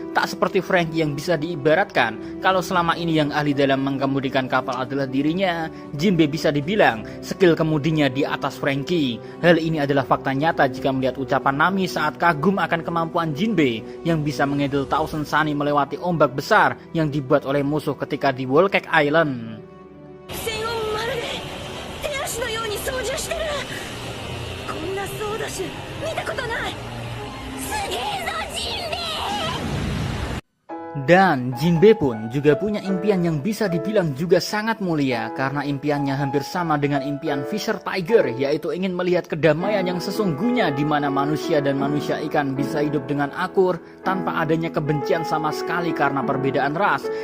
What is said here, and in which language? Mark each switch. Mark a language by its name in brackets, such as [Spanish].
[Indonesian] Tak seperti Franky yang bisa diibaratkan, kalau selama ini yang ahli dalam mengemudikan kapal adalah dirinya, Jinbe bisa dibilang skill kemudinya di atas Franky. Hal ini adalah fakta nyata jika melihat ucapan Nami saat kagum akan kemampuan Jinbe yang bisa menghandle Thousand Sunny melewati ombak besar yang dibuat oleh musuh ketika di Whole Cake Island. [Japanese] 線をまるで手足のように操縦してる。こんなソード種見たことない。すげえぞジンベエ。 [Indonesian] Dan Jinbe pun juga punya impian yang bisa dibilang juga sangat mulia, karena impiannya hampir sama dengan impian Fisher Tiger, yaitu ingin melihat kedamaian yang sesungguhnya di mana manusia dan manusia ikan bisa hidup dengan akur tanpa adanya kebencian sama sekali karena perbedaan ras.